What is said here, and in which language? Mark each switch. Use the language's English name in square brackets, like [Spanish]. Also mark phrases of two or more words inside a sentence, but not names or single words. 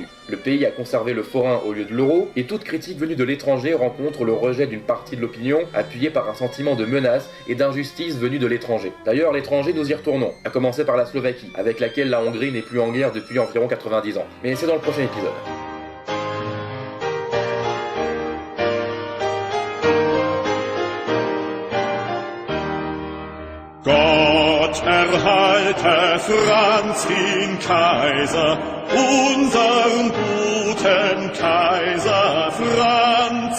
[French] Le pays a conservé le forain au lieu de l'euro, et toute critique venue de l'étranger rencontre le rejet d'une partie de l'opinion, appuyée par un sentiment de menace et d'injustice venue de l'étranger. D'ailleurs, l'étranger, nous y retournons, à commencer par la Slovaquie, avec laquelle la Hongrie n'est plus en guerre depuis environ 90 ans. Mais c'est dans le prochain épisode. [German] Gott erhalte Franz den Kaiser, unseren guten Kaiser Franz.